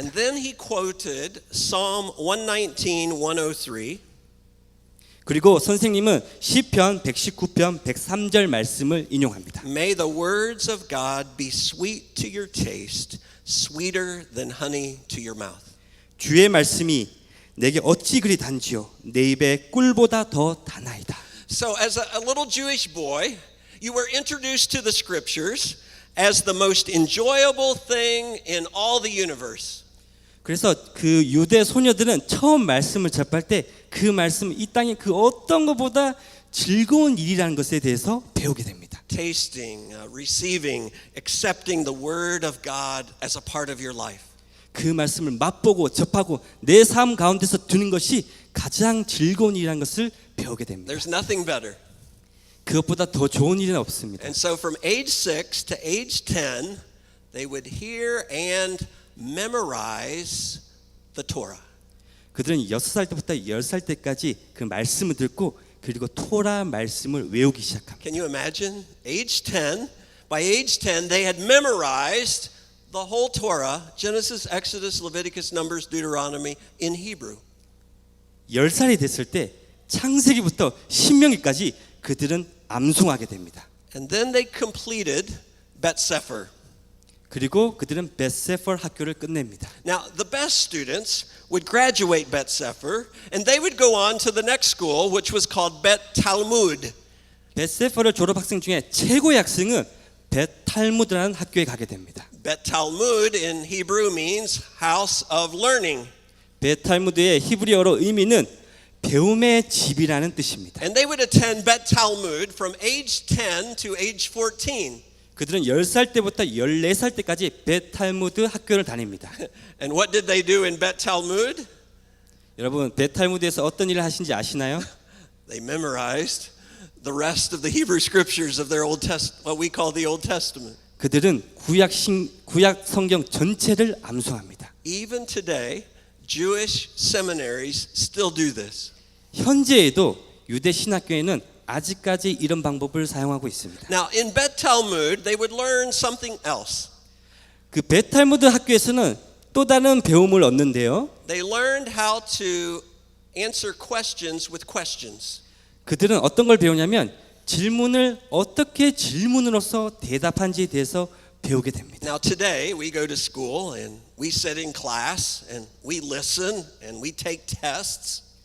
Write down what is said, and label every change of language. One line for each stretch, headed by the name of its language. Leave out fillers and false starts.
English: And then he quoted Psalm 119, 103.
Korean: 그리고 선생님은 시편 119편 103절 말씀을 인용합니다.
English: May the words of God be sweet to your taste, sweeter than honey to your mouth.
Korean: 주의 말씀이 내게 어찌 그리 단지요 내 입에 꿀보다 더 다나이다.
English: So as a little Jewish boy, you were introduced to the scriptures as the most enjoyable thing in all the universe.
Korean: 그래서 그 유대 소녀들은 처음 말씀을 접할 때 그 말씀 이 땅에 그 어떤 것보다 즐거운 일이라는 것에 대해서 배우게 됩니다.
English: Tasting, receiving, accepting the word of God as a part of your life.
Korean: 그 말씀을 맛보고 접하고 내 삶 가운데서 두는 것이 가장 즐거운 일이라는 것을 배우게 됩니다.
English: There's nothing better.
Korean: 그것보다 더 좋은 일은 없습니다.
English: And so from age 6 to age 10, they would hear and memorize the Torah.
Korean: 그들은 6살 때부터 10살 때까지 그 말씀을 듣고 그리고 토라 말씀을 외우기 시작합니다.
English: Can you imagine? Age 10, by age 10, they had memorized the whole Torah, Genesis, Exodus, Leviticus, Numbers, Deuteronomy, in Hebrew.
Korean: 10살이 됐을 때 창세기부터 신명기까지 그들은 암송하게 됩니다.
English: And then they completed Bet Sefer.
Korean: 그리고 그들은 벳세퍼 학교를 끝냅니다.
English: Now, the best students would graduate Bet Sefer, and they would go on to the next school, which was called Bet Talmud.
Korean: 벳세퍼를 졸업 학생 중에 최고의 학생은 벳탈무드라는 학교에 가게 됩니다.
English: Bet Talmud in Hebrew means house of learning.
Korean: 벳탈무드의 히브리어로 의미는 배움의 집이라는 뜻입니다.
English: And they would attend Bet Talmud from age 10 to age 14.
Korean: 그들은 10살 때부터 14살 때까지 벳탈무드 학교를 다닙니다.
English: And what did they do in Bet Talmud?
Korean: 여러분 벳탈무드에서 어떤 일을 하신지 아시나요?
English: They memorized the rest of the Hebrew scriptures of their what we call the Old Testament.
Korean: 그들은 구약 성경 전체를 암송합니다.
English: Even today, Jewish seminaries still do this.
Korean: 현재에도 유대 신학교에는 아직까지 이런 방법을 사용하고 있습니다.
English: Now, in Bet Talmud, they would learn something else.
Korean: 그 벳탈무드 학교에서는 또 다른 배움을 얻는데요.
English: They learned how to answer questions with questions.
Korean: 그들은 어떤 걸 배우냐면 질문을 어떻게 질문으로서 대답한지에 대해서 배우게 됩니다.
English: Now, today, we go to school and we sit in class and we listen and we take tests.